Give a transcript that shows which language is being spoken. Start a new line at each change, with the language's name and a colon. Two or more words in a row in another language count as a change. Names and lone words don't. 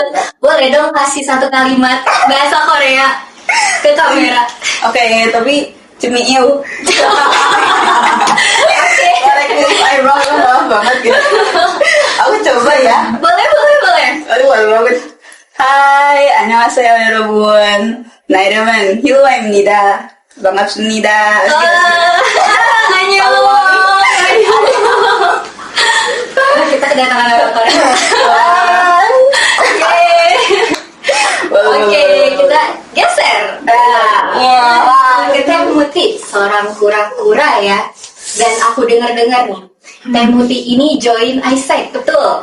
Indonesian: Boleh dong kasih satu kalimat bahasa Korea ke kamera. Oke, tapi cemiu.
English: Koreksi eyebrow
Indonesian: gue maaf banget gitu. Aku coba ya. Boleh. Aduh, malu banget. Hai,
Korean: 안녕하세요 여러분. 나이름은 휴아입니다. 반갑습니다. Annyeong.
Indonesian: Kita kedatangan orang Korea. Oke, kita geser. Wah, Teh Muti seorang kura-kura ya. Dan aku dengar-dengar nih, Teh Muti ini join ISEC, betul?